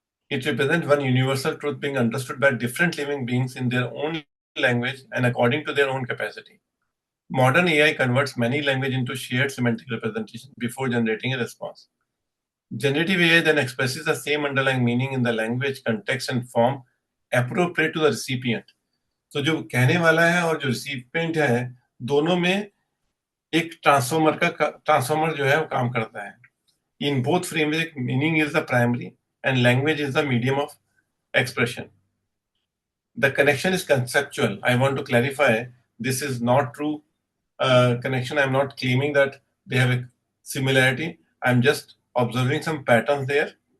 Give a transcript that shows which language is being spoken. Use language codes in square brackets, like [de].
[en] It represents one universal truth being understood by different living beings in their own language and according to their own capacity. Modern AI converts many language into shared semantic representation before generating a response. Generative AI then expresses the same underlying meaning in the language, context and form appropriate to the recipient. [hi] तो जो कहने वाला है और जो recipient है, दोनों में एक ट्रांसफॉर्मर जो है वो काम करता है. [en] In both framework, meaning is the primary and language is the medium of expression. The connection is conceptual. I want to clarify, this is not true connection. I'm not claiming that they have a similarity. I'm just observing some patterns there.